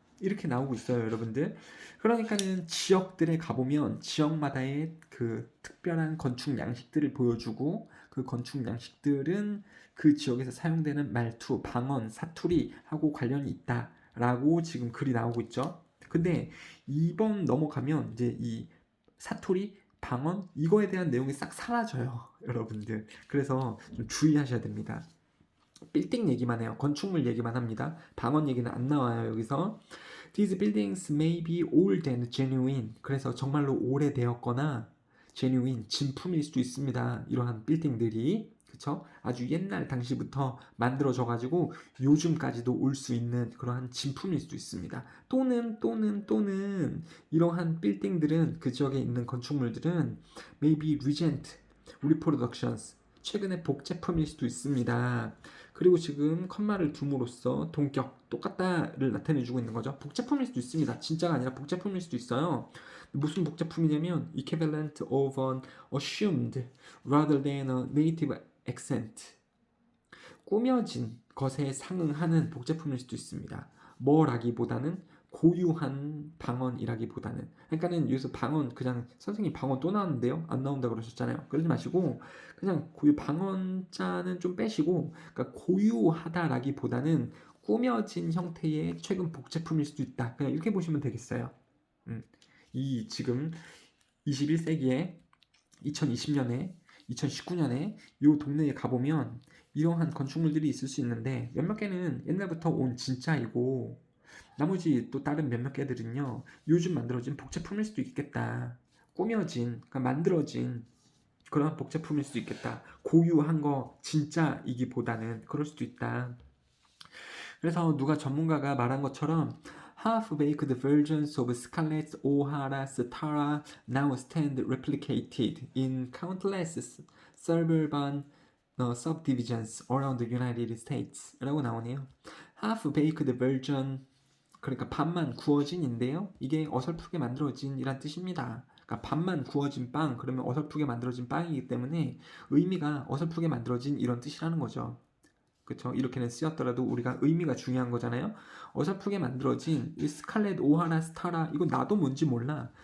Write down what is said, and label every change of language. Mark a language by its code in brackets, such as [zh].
[ko] 이렇게 나오고 있어요, 여러분들. 그러니까는 지역들에 가보면 지역마다의 그 특별한 건축 양식들을 보여주고 그 건축 양식들은 그 지역에서 사용되는 말투, 방언, 사투리하고 관련이 있다라고 지금 글이 나오고 있죠. 근데 2번 넘어가면 이제 이 사투리, 방언 이거에 대한 내용이 싹 사라져요, 여러분들. 그래서 좀 주의하셔야 됩니다. 빌딩 얘기만 해요. 건축물 얘기만 합니다. 방언 얘기는 안 나와요, 여기서. [en] These buildings may be old and genuine. [ko] 그래서 정말로 오래되었거나 genuine, 진품일 수도 있습니다. 이러한 빌딩들이. 그쵸? 아주 옛날 당시부터 만들어져 가지고 요즘까지도 올 수 있는 그러한 진품일 수도 있습니다. 또는 이러한 빌딩들은 그 지역에 있는 건축물들은 [en] maybe recent reproductions, [ko] 최근의 복제품일 수도 있습니다. 그리고 지금 컴마를 둠으로써 동격, 똑같다를 나타내주고 있는 거죠. 복제품일 수도 있습니다. 진짜가 아니라 복제품일 수도 있어요. 무슨 복제품이냐면 [en] equivalent of an assumed rather than a native accent. [ko] 꾸며진 것에 상응하는 복제품일 수도 있습니다. 뭐라기보다는 고유한 방언이라기보다는, 그러니까는 여기서 방언 그냥 선생님 방언 또 나왔는데요 안 나온다 그러셨잖아요. 그러지 마시고 그냥 고유 방언자는 좀 빼시고, 그러니까 고유하다라기보다는 꾸며진 형태의 최근 복제품일 수도 있다, 그냥 이렇게 보시면 되겠어요. 이 지금 21세기에 2020년에 2019년에 이 동네에 가보면 이러한 건축물들이 있을 수 있는데 몇몇 개는 옛날부터 온 진짜이고 나머지 또 다른 몇몇 개들은요 요즘 만들어진 복제품일 수도 있겠다. 꾸며진, 그러니까 만들어진 그런 복제품일 수도 있겠다. 고유한 거 진짜이기보다는 그럴 수도 있다. 그래서 누가 전문가가 말한 것처럼 [en] half-baked versions of Scarlett O'Hara's Tara now stand replicated in countless suburban subdivisions around the United States [ko] 라고 나오네요. half-baked version, 그러니까 반만 구워진인데요. 이게 어설프게 만들어진 이란 뜻입니다. 그러니까 반만 구워진 빵, 그러면 어설프게 만들어진 빵이기 때문에 의미가 어설프게 만들어진 이런 뜻이라는 거죠. 그쵸? 이렇게는 쓰였더라도 우리가 의미가 중요한 거잖아요. 어설프게 만들어진 이 스칼렛 오하라 스타라, 이건 나도 뭔지 몰라.